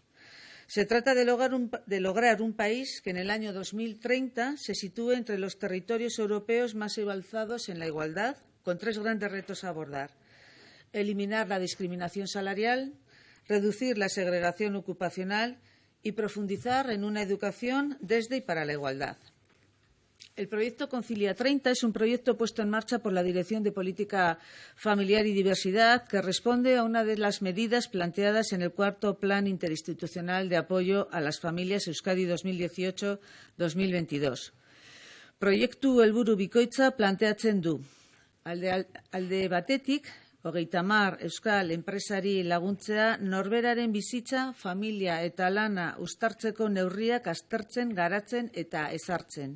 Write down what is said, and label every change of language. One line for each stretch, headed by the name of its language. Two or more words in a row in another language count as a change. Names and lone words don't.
Spanish: Se trata de lograr un país que en el año 2030 se sitúe entre los territorios europeos más avanzados en la igualdad, con tres grandes retos a abordar: eliminar la discriminación salarial, reducir la segregación ocupacional y profundizar en una educación desde y para la igualdad. El proyecto Concilia 30 es un proyecto puesto en marcha por la Dirección de Política Familiar y Diversidad que responde a una de las medidas planteadas en el cuarto Plan Interinstitucional de Apoyo a las Familias Euskadi 2018-2022.
Basque: Proiektu helburu bikoitza planteatzen du. Alde batetik, 30 euskal enpresari laguntzea norberaren bizitza, familia eta lana uztartzeko neurriak aztertzen, garatzen eta ezartzen.